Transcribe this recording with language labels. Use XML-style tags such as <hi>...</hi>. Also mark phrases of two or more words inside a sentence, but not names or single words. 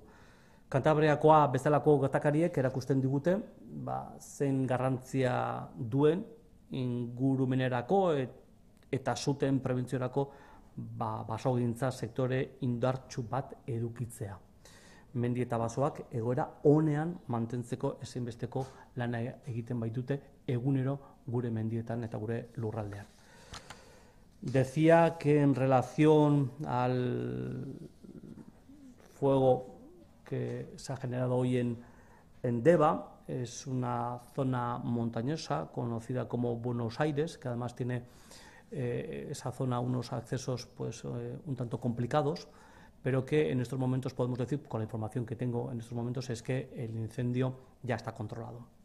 <eu>Kantabriakoa bezalako gertakariek erakusten digute, zein garrantzia duen ingurumenerako eta zuten prebentziorako basogintza sektore indartsu bat edukitzea. Mendi eta basoak egoera onean mantentzeko ezinbesteko lana egiten baitute egunero gure mendietan eta gure lurraldean.</eu> <es>Decía que en relación al fuego que se ha generado hoy en Deba, es una zona montañosa conocida como Buenos Aires, que además tiene esa zona unos accesos un tanto complicados, pero que en estos momentos podemos decir, con la información que tengo en estos momentos, es que el incendio ya está controlado.</es>